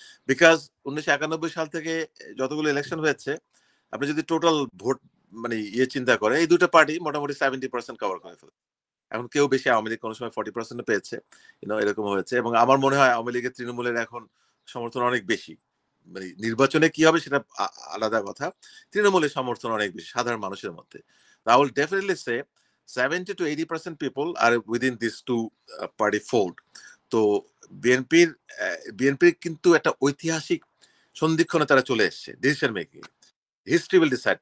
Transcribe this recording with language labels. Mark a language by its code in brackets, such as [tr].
[bn] Because 1991 সাল থেকে যতগুলো ইলেকশন হয়েছে, আপনি যদি টোটাল ভোট মানে চিন্তা করেন, এই দুটো পার্টি মোটামুটি 70% কভার করে ফেলে। এখন কেউ বেশি, আওয়ামী লীগ কোনো সময় 40% পেয়েছে, এরকম হয়েছে। এবং আমার মনে হয় আওয়ামী লীগের তৃণমূলের এখন সমর্থন অনেক বেশি। মানে নির্বাচনে কি হবে সেটা আলাদা কথা, তৃণমূলের সমর্থন অনেক বেশি সাধারণ মানুষের মধ্যে। [en] I will definitely say 70 to 80% people are within these two party fold. [bn] তো বিএনপির কিন্তু একটা ঐতিহাসিক সন্ধিক্ষণে তারা চলে এসছে decision making. [en] History will decide.